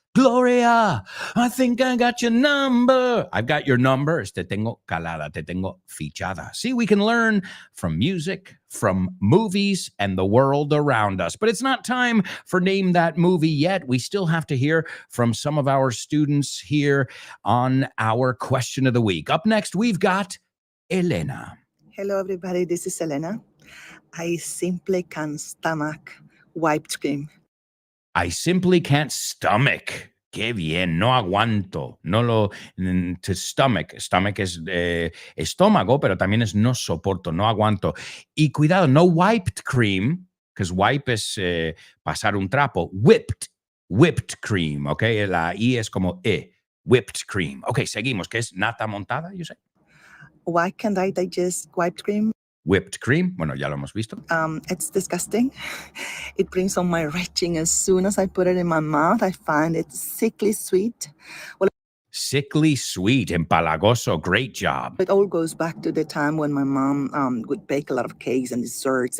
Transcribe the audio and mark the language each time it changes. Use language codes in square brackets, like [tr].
[en] Gloria, I think I got your number. I've got your number. [es] Es te tengo calada, te tengo fichada. [en] See, we can learn from music, from movies, and the world around us. But it's not time for Name That Movie yet. We still have to hear from some of our students here on our question of the week. Up next, we've got Elena. Hello, everybody. This is Elena. I simply can't stomach whipped cream. I simply can't stomach. [es] Qué bien, no aguanto. No lo. [en] To stomach. [es] Stomach es estómago, pero también es no soporto, no aguanto. Y cuidado, no [en] wiped cream, because wipe [es] es pasar un trapo. Whipped cream, ¿ok? La I es como E. Whipped cream. Ok, seguimos. ¿Qué es nata montada, [en] you say? Why can't I digest whipped cream? Whipped cream, bueno, ya lo hemos visto. It's disgusting. It brings on my retching. As soon as I put it in my mouth, I find it sickly sweet. Well, sickly sweet, empalagoso, great job. It all goes back to the time when my mom would bake a lot of cakes and desserts.